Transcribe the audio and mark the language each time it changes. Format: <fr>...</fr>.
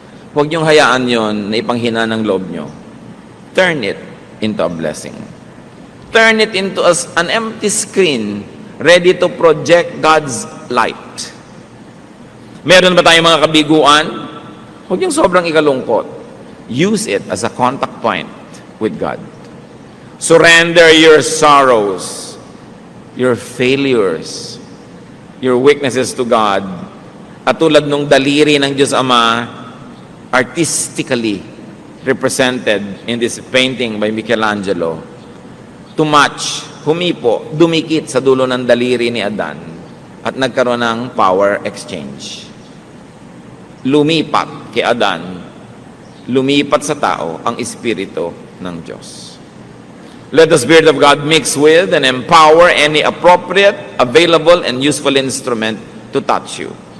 <tl>Huwag niyong hayaan yon na ipanghina ng loob niyo.</tl> <en>Turn it into a blessing. Turn it into an empty screen ready to project God's light.</en> <tl>Meron ba tayong mga kabiguan? Huwag niyong sobrang ikalungkot.</tl> <en>Use it as a contact point with God. Surrender your sorrows, your failures, your weaknesses to God.</en> <tl>At tulad nung daliri ng Diyos Ama,</tl> <en>artistically represented in this painting by Michelangelo, to match,</en> <tl>humipo, dumikit sa dulo ng daliri ni Adan at nagkaroon ng power exchange. Lumipat kay Adan, lumipat sa tao ang Espiritu ng Diyos.</tl> <en>Let the Spirit of God mix with and empower any appropriate, available, and useful instrument to touch you.</en>